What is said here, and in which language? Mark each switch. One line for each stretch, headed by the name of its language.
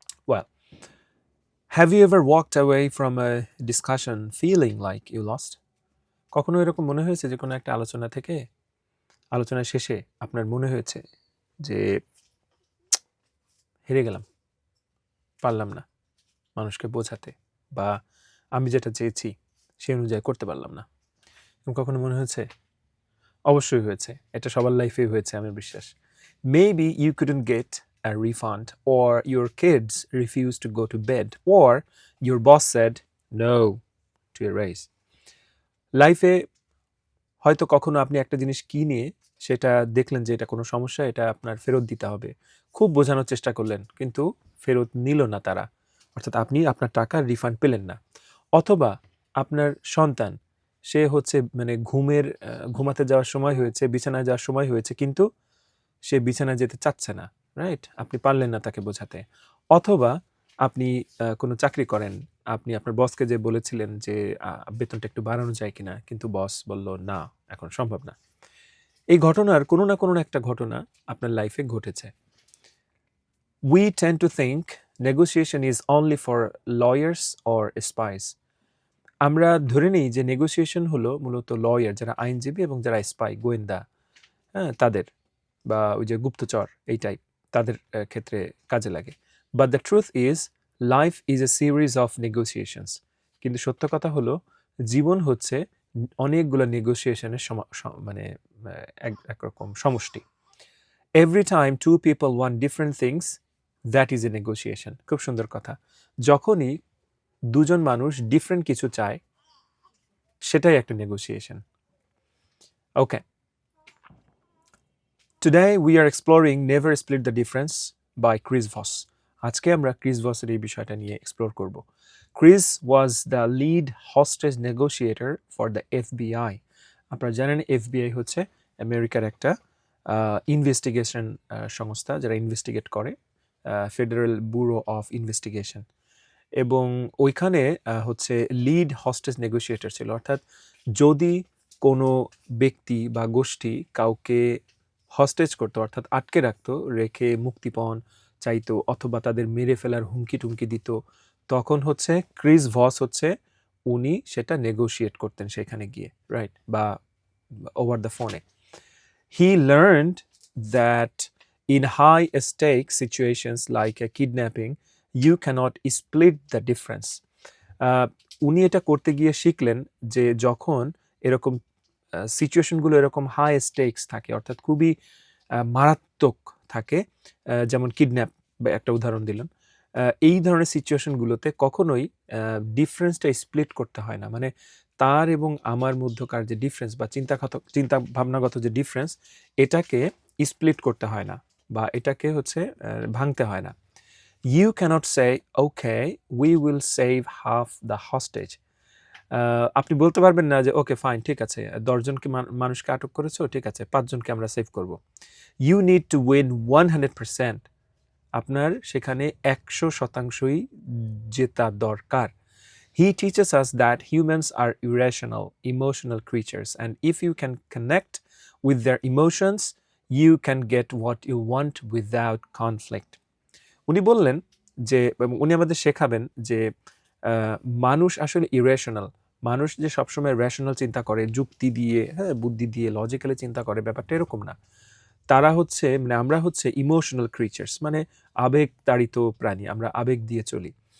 English: Well, have you ever walked away from a discussion feeling like you lost?
Bangla: কখনো এরকম মনে হয়েছে যে কোনো একটা আলোচনা শেষে আপনার মনে হয়েছে যে হেরে গেলাম, পারলাম না মানুষকে বোঝাতে, বা আমি যেটা চেয়েছি সেই অনুযায়ী করতে পারলাম না? এবং কখনো মনে হয়েছে? অবশ্যই হয়েছে, এটা সবার লাইফেই হয়েছে আমি বিশ্বাস।
English: Maybe you couldn't get a refund, or your kids refused to go to bed, or your boss said no to a raise.
Bangla: লাইফে হয়তো কখনো আপনি একটা জিনিস কিনে সেটা দেখলেন যে এটা কোনো সমস্যা, এটা আপনার ফেরত দিতে হবে, খুব বোঝানোর চেষ্টা করলেন কিন্তু ফেরত নিল না তারা, অর্থাৎ আপনি আপনার টাকার রিফান্ড পেলেন না। অথবা আপনার সন্তান, সে হচ্ছে মানে ঘুমাতে যাওয়ার সময় হয়েছে, বিছানায় যাওয়ার সময় হয়েছে, কিন্তু সে বিছানায় যেতে চাচ্ছে না, রাইট? আপনি পারলেন না তাকে বোঝাতে। অথবা আপনি কোনো চাকরি করেন, আপনি আপনার বসকে যে বলেছিলেন যে বেতনটা একটু বাড়ানো যায় কিনা, কিন্তু বস বলল না, এখন সম্ভব না। এই ঘটনার কোনো না কোনো একটা ঘটনা আপনার লাইফে ঘটেছে।
English: We tend to think negotiation is only for lawyers or spies.
Bangla: আমরা ধরে নিই যে নেগোসিয়েশন হলো মূলত লয়ার, যারা আইনজীবী, এবং যারা স্পাই, গোয়েন্দা, হ্যাঁ, তাদের, বা ওই যে গুপ্তচর এই টাইপ, তাদের ক্ষেত্রে কাজে লাগে।
English: But the truth is life is a series of negotiations.
Bangla: কিন্তু সত্য কথা হলো জীবন হচ্ছে অনেকগুলো নেগোসিয়েশনের মানে একরকম সমষ্টি।
English: Every time two people want different things, that is a negotiation.
Bangla: খুব সুন্দর কথা। যখনই দুজন মানুষ ডিফারেন্ট কিছু চায়, সেটাই একটা negotiation.
English: Okay, Today we are exploring Never Split the Difference by Chris Voss.
Bangla: আজকে আমরা ক্রিস ভসের এই বিষয়টা নিয়ে এক্সপ্লোর করব।
English: Chris was the lead hostage negotiator for the FBI.
Bangla: আপনারা জানেন এফবিআই হচ্ছে আমেরিকার একটা ইনভেস্টিগেশন সংস্থা, যারা ইনভেস্টিগেট করে, ফেডারেল ব্যুরো অফ ইনভেস্টিগেশন। এবং ওইখানে হচ্ছে লিড হস্টেজ নেগোশিয়েটর ছিল, অর্থাৎ যদি কোনো ব্যক্তি বা গোষ্ঠী কাউকে হস্টেজ করতো, অর্থাৎ আটকে রাখতো, রেখে মুক্তিপণ চাইতো, অথবা তাদের মেরে ফেলার হুমকি টুমকি দিত, তখন হচ্ছে ক্রিস ভস হচ্ছে উনি সেটা নেগোশিয়েট করতেন সেখানে গিয়ে, রাইট, বা ওভার দ্য ফোনে।
English: He learned that in high stake situations like a kidnapping, you cannot split the difference.
Bangla: উনি এটা করতে গিয়ে শিখলেন যে যখন এরকম সিচুয়েশনগুলো এরকম হাই স্টেকস থাকে, অর্থাৎ খুবই মারাত্মক থাকে, যেমন কিডন্যাপ বা একটা উদাহরণ দিলাম, এই ধরনের সিচুয়েশনগুলোতে কখনোই ডিফারেন্সটা স্প্লিট করতে হয় না। মানে তার এবং আমার মধ্যকার যে ডিফারেন্স বা চিন্তা ভাবনাগত যে ডিফারেন্স, এটাকে স্প্লিট করতে হয় না, বা এটাকে হচ্ছে ভাঙতে হয় না।
English: You cannot say, okay, we will save half the hostage.
Bangla: আপনি বলতে পারবেন না যে ওকে ফাইন, ঠিক আছে, 10 জনকে মানুষকে আটক করেছো, ঠিক আছে, 5 জনকে আমরা সেভ করব।
English: You need to win 100%.
Bangla: আপনার সেখানে 100%ই জেতা দরকার।
English: He teaches us that humans are irrational, emotional creatures, and if you can connect with their emotions, you can get what you want without conflict.
Bangla: উনি বললেন যে, উনি আমাদের শেখাবেন যে মানুষ আসলে ইরেশনাল। মানুষ যে সবসময় রেশনাল চিন্তা করে, যুক্তি দিয়ে, হ্যাঁ, বুদ্ধি দিয়ে, লজিক্যালি চিন্তা করে, ব্যাপারটা এরকম না। তারা হচ্ছে মানে আমরা হচ্ছে ইমোশনাল ক্রিচার্স, মানে আবেগ তাড়িত প্রাণী, আমরা আবেগ দিয়ে চলি।